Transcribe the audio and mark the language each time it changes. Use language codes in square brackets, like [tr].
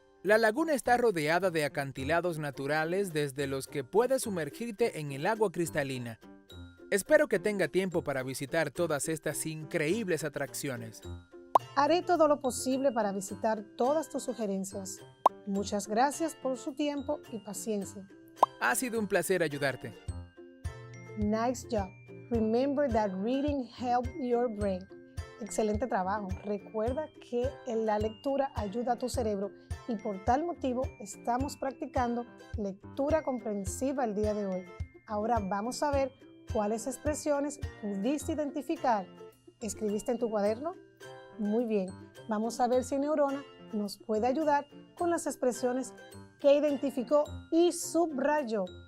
[es] La laguna está rodeada de acantilados naturales desde los que puedes sumergirte en el agua cristalina. Espero que tenga tiempo para visitar todas estas increíbles atracciones. Haré todo lo posible para visitar todas tus sugerencias. Muchas gracias por su tiempo y paciencia. Ha sido un placer ayudarte. [en] Nice job. Remember that reading helps your brain. [es] Excelente trabajo. Recuerda que la lectura ayuda a tu cerebro y por tal motivo estamos practicando lectura comprensiva el día de hoy. Ahora vamos a ver cuáles expresiones pudiste identificar. ¿Escribiste en tu cuaderno? Muy bien. Vamos a ver si Neurona nos puede ayudar con las expresiones que identificó y subrayó.